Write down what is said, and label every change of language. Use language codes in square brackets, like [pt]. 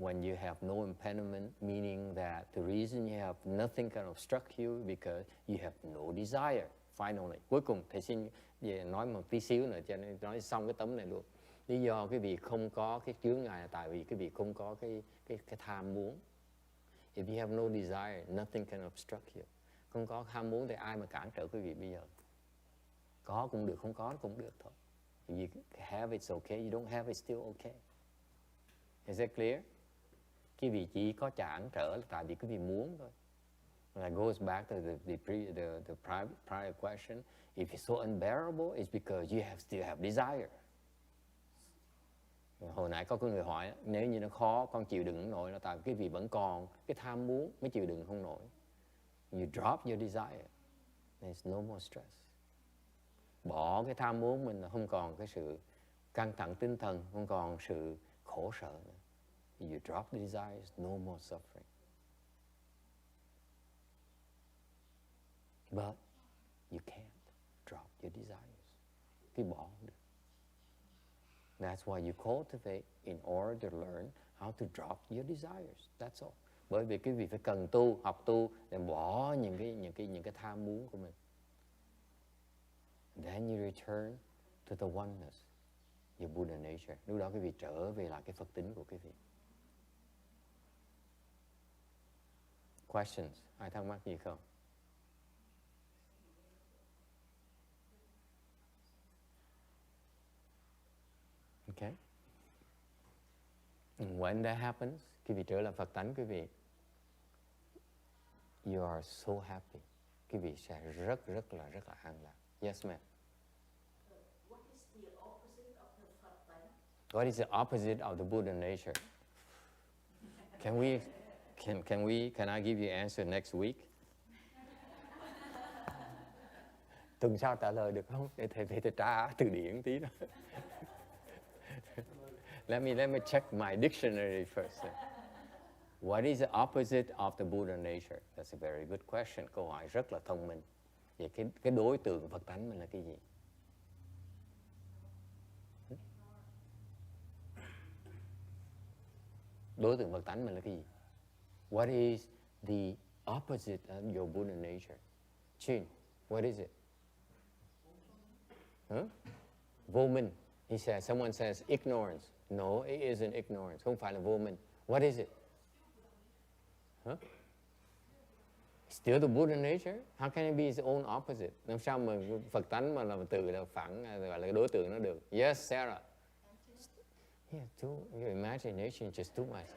[en] When you have no impediment, meaning that the reason you have nothing can obstruct you because you have no desire. Finally, [vi] cuối cùng thầy xin về nói một tí xíu nữa cho nên nói xong cái tấm này luôn. Lý do cái việc không có cái chướng ngại là tại vì cái việc không có cái tham muốn. [en] If you have no desire, nothing can obstruct you. [vi] Không có tham muốn thì ai mà cản trở quý vị bây giờ? Có cũng được, không có cũng được thôi. [en] If you have it's okay, you don't have it's still okay. Is that clear? [vi] Cái vị chỉ có cản trở là tại vì cái vị muốn thôi. [en] That goes back to the prior question. If it's so unbearable, it's because you still have desire. [vi] Hồi nãy có người hỏi, nếu như nó khó, con chịu đựng không nổi, là tại cái vị vẫn còn cái tham muốn mới chịu đựng không nổi. [en] You drop your desire, there's no more stress. [vi] Bỏ cái tham muốn mình là không còn cái sự căng thẳng tinh thần, không còn sự khổ sở nữa. [en] You drop the desires, no more suffering. But you can't drop your desires. [vi] Cái bỏ không được. [en] That's why you cultivate in order to learn how to drop your desires. That's all. [vi] Bởi vì cái việc phải cần tu, học tu để bỏ những cái tham muốn của mình. [en] Then you return to the oneness, your Buddha nature. [vi] Lúc đó quý vị trở về lại cái Phật tính của quý vị. [en] Questions? [vi] Ai thắc mắc gì không? [en] Okay. And when that happens, [vi] quý vị trở lại Phật tánh quý vị, [en] you are so happy. [vi] Quý vị sẽ rất là an lạc. [en] Yes, ma'am. What is the opposite of the Phật tánh? What is the opposite of the Buddha nature? Can I give you answer next week? [vi] Tuần sau trả lời được không? Để thầy tra từ điển tí đó. [en] Let me check my dictionary first. What is the opposite of the Buddha nature? That's a very good question. [vi] Câu hỏi rất là thông minh. Vậy cái đối tượng Phật tánh mình là cái gì? Đối tượng Phật tánh mình là cái gì? [en] What is the opposite of your Buddha nature? Chin, what is it? Huh? [vi] Vô minh. [en] Someone says ignorance. No, it isn't ignorance. [vi] Không phải là vô minh. [en] What is it? Huh? Still the Buddha nature? How can it be its own opposite? [vi] Làm sao mà Phật tánh mà là từ là phẳng, gọi là đối tượng nó được? [en] Yes, Sarah. Yeah, your imagination is just too much.